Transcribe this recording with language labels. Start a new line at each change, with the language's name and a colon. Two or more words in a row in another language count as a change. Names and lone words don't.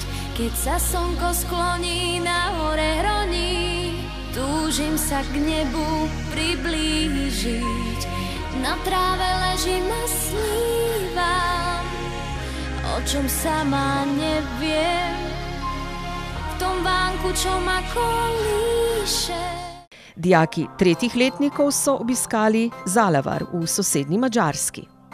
Slovak: Keď sa slnko skloní na hore hroní, túžim sa k nebu priblížiť. Na tráve ležím a snívam, o čom sama neviem, v tom vánku, čo ma kolíše.
Slovenian: Dijaki 3. letnikov so obiskali Zalavar v sosednji Madžarski.